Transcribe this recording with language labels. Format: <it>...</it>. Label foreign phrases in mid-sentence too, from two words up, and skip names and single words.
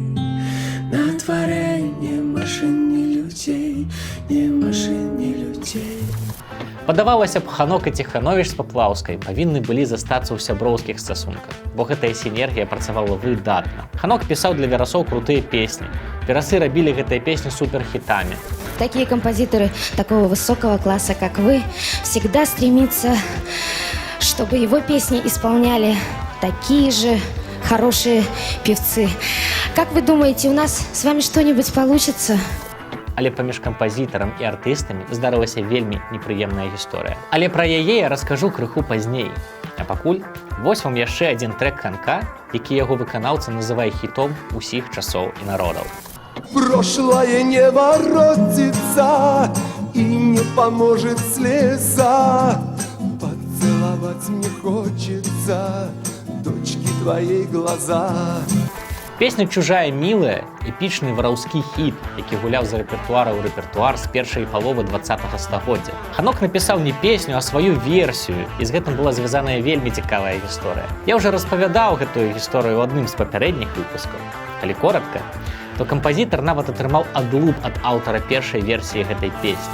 <be>На тварэ ні машын, ні людзей, ні машын, ні людзей. Падавалася б, Ханок і Ціхановіч з Паплаўскай павінны былі застацца ў сяброўскіх стасунках, бо гэтая сінергія працавала выдатна. Ханок пісаў для верасоў крутыя песні. Верасы рабілі гэтыя песні суперхітамі.</be> <ru>Такие композиторы такого высокого класса, как вы, всегда стремятся, чтобы его песни исполняли такие же хорошие певцы. Как вы думаете, у нас с вами что-нибудь получится?</ru> <be>Але паміж кампазітарам і артыстамі здарылася вельмі непрыемная гісторыя. Але пра яе я раскажу крыху пазней. А пакуль вось вам яшчэ адзін трэк Ханка, які яго выканаўца называе хітом усіх часоў і народаў.</be> <ru>Прошлое не воротится и не поможет слеза. Поцеловать мне хочется, дочки, твои глаза. Песня «Чужая милая» –</ru> <be>эпічны вараўскі хіт, які гуляў з рэпертуара ў рэпертуар з першай паловы 20-го стагоддзя. Ханок напісаў не песню, а сваю версію, і з гэтым была звязаная вельмі цікавая гісторыя. Я ўжо распавядаў гэтую гісторыю ў адным з папярэдніх выпускаў. Калі коратка, то кампазітар нават атрымаў адлуп ад аўтара першай версіі гэтай песні.</be>